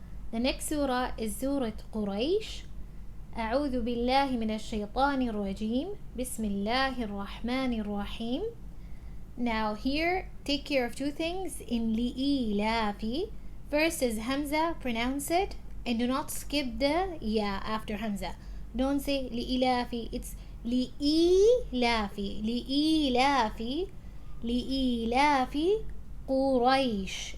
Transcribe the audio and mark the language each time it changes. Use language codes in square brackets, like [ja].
[en] The next surah is Surah Quraish. [ar] أعوذ بالله من الشيطان الرجيم. بسم الله الرحمن الرحيم. [en] Now here, take care of two things in li'ilafi. First is Hamza, pronounce it, and do not skip the ya after Hamza. Don't say li'ilafi, it's li'ilafi. Li'ilafi. Li'ilafi Quraish.